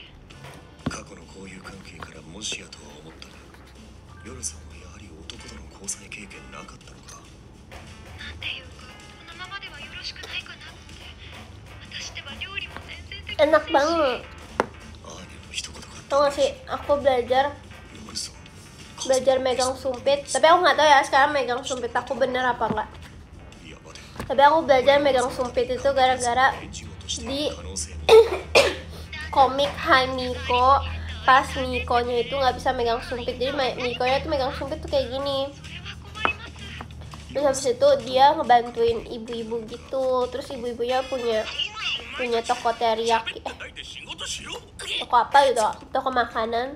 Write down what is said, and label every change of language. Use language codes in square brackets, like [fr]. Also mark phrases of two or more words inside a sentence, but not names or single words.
[ja] 過去の交友関係からもしやとは思ったが、夜さんはやはり男との交際経験なかったのか。なんていうか、このままではよろしくないかなって。私では料理も全然できないし。 [id] Enak banget. [ja] アーニャの一言が [id] Tau gak sih, aku belajar [ja] 嘘。 [id] megang sumpit. Tapi aku nggak tahu ya sekarang megang sumpit aku bener apa enggak. [ja] やばで [id] Tapi aku belajar megang sumpit itu gara-gara [ja] 演じようとしてい [id] di [ja] る可能性も [id] komik Hai Miko. Pas Mikonya itu nggak bisa megang sumpit, jadi Mikonya tuh megang sumpit tuh kayak gini. Terus habis itu dia ngebantuin ibu-ibu gitu. Terus ibu-ibunya punya toko teriyaki, toko apa gitu, toko makanan.